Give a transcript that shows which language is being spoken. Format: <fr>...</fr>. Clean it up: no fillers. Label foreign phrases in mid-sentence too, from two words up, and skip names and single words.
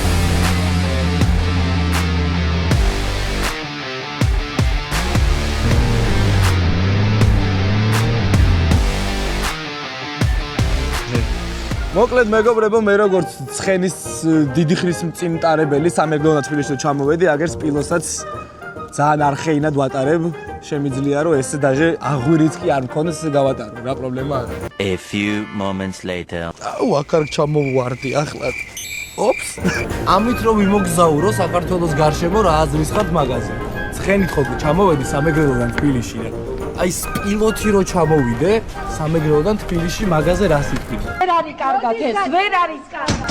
<ka>მოკლედ მეგობრებო მე როგორც ცხენის დიდი ხნის მწიმტარებელი სამეგრელო თბილისში ჩამოვედი აგერ სპილოსაც ძალიან არხეინად ვატარებ შემიძლია რომ ესე დაჟე აღვირიც კი არ მქონდეს გავატარო რა პრობლემა არა</ka> <en>A few moments later.</en> <ka>აუ აქ არ ჩამოვვარდი ახლა ოპს ამით რომ ვიმოგზაურო საქართველოს გარშემო რა აზრის ხართ მაგაზე ცხენით ხო ჩამოვედი სამეგრელოდან თბილისში რა აი სპილოთი რო ჩამოვიდე სამეგრელოდან თბილისში მაგაზე რა სიტყვი ვერ არის კარგად ეს ვერ არის კარგად</ka>